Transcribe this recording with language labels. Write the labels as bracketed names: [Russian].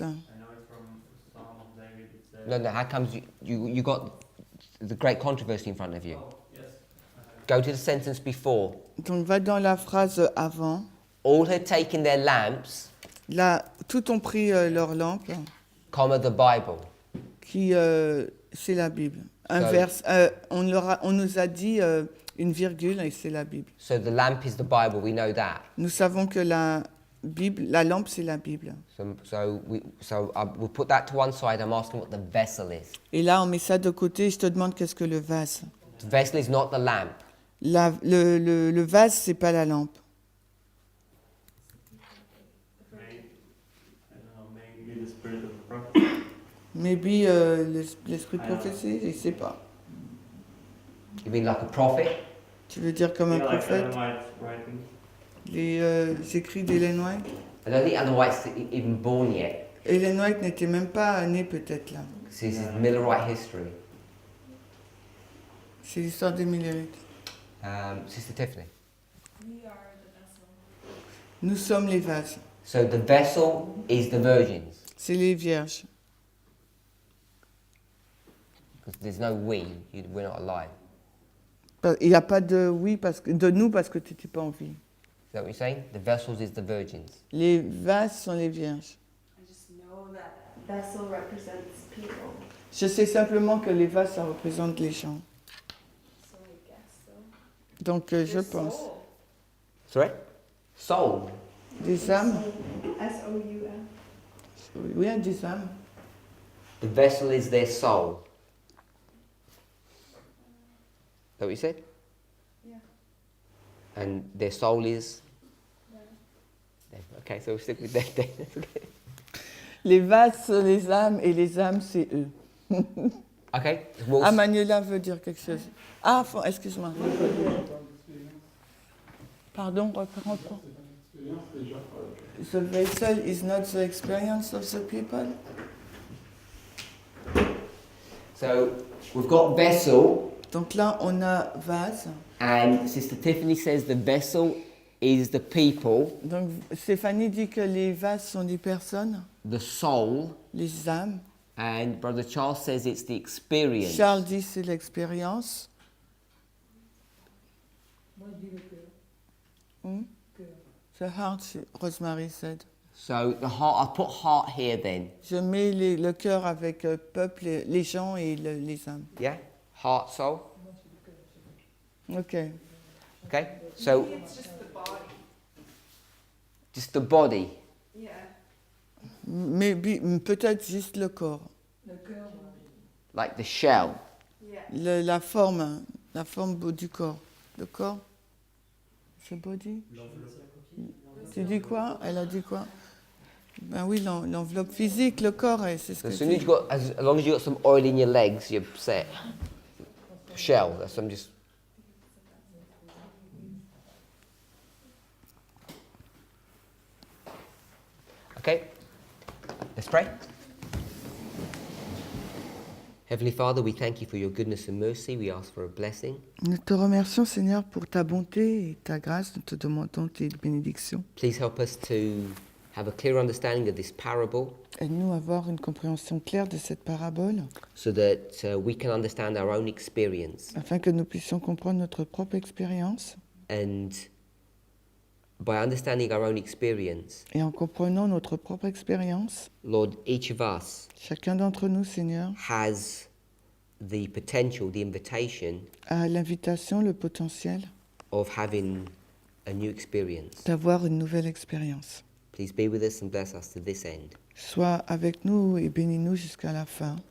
[English] I know it's from Psalm of David. It says. No, how comes you got the great controversy in front of you? Oh, yes. Go to the sentence before. [French] Donc va dans la phrase avant. [English] All had taken their lamps, [French] Là, tout ont pris leur lampe, [English] comma the Bible. [French] qui c'est la Bible. Un [English] So- [French] vers, on nous a dit une virgule et c'est la Bible. [English] So the lamp is the Bible. We know that. [French] Nous savons que la lampe c'est la Bible. [English] We'll put that to one side. I'm asking what the vessel is. [French] Et là, on met ça de côté. Je te demande qu'est-ce que le vase. [English] The vessel is not the lamp. [French] Le vase, c'est pas la lampe. [English] I don't know, maybe the spirit of the prophet. [French] Maybe l'esprit de prophétie, je sais pas. [English] You mean like a prophet? [French] Tu veux dire comme un [English] Yeah, like [French] prophète? [English] Ellen White's writing. [French] Les écrits d'Ellen White. [English] I don't think Ellen White's even born yet. [French] Ellen White n'était même pas née peut-être là. [English] This is Millerite history. [French] C'est l'histoire des Millerites. [English] Sister Tiffany. We are the vessel. [French] Nous sommes les vases. [English] So the vessel is the virgins. [French] C'est les vierges. [English] Because there's no we. We're not alive. [French] Il n'y a pas de oui de nous parce que tu n'étais pas en vie. [English] Is that what you're saying? The vessels is the virgins. [French] Les vases sont les vierges. [English] I just know that vessel represents people. [French] Je sais simplement que les vases, ça représente les gens. [English] So I guess so. [French] Donc je pense. [English] Sorry? Soul. [French] Des âmes. [English] S-O-U-L. [French] Oui, des âmes. [English] The vessel is their soul. Is that what you said? Yeah. And their soul is? Them. Okay, so we'll stick with that then. Okay. [French] Les vases sont les âmes et les âmes, c'est eux. [English] Okay. Well, [French] Ah, Manuela veut dire quelque chose. Ah, excuse-moi. Pardon, reprends. [English] The vessel is not the experience of the people. So we've got vessel, [French] Donc là, on a vase. [English] and Sister Tiffany says the vessel is the people, [French] Donc Stéphanie dit que les vases sont des personnes, [English] the soul, [French] les âmes. [English] and Brother Charles says it's the experience. [French] Charles dit c'est l'expérience. Moi, je dis le cœur. Hmm? Cœur. [English] The heart, Rosemary said. So the heart, I put heart here then. [French] Je mets le cœur avec peuple, les gens et les âmes. [English] Yeah? Heart, soul. Ok. Okay? So Maybe it's just the body. just the body. Yeah. [French] Mais peut-être juste le corps. Le cœur, [English] Like the shell. Yeah. [French] La forme du corps. Le corps, c'est body. Tu dis quoi? Elle a dit quoi? Ben oui, l'enveloppe physique, le corps, c'est ce [English] So [French] que [English] as soon as [French] tu [English] you got, as long as you got some oil in your legs, you're set. Shell. That's I'm just. Okay. Let's pray. Heavenly Father, we thank you for your goodness and mercy. We ask for a blessing. [French] Nous te remercions, Seigneur, pour ta bonté et ta grâce. Nous te demandons tes bénédictions. [English] Please help us to have a clear understanding of this parable [French] Aide-nous à avoir une compréhension claire de cette parabole, [English] so that we can understand our own experience. [French] afin que nous puissions comprendre notre propre expérience. [English] And by understanding our own experience, [French] Et en comprenant notre propre expérience, [English] Lord, each of us [French] chacun d'entre nous, Seigneur, [English] has the potential, the invitation [French] a l'invitation, le potentiel [English] of having a new experience. [French] d'avoir une nouvelle expérience. [English] Please be with us and bless us to this end. [French] Sois avec nous et bénis-nous jusqu'à la fin.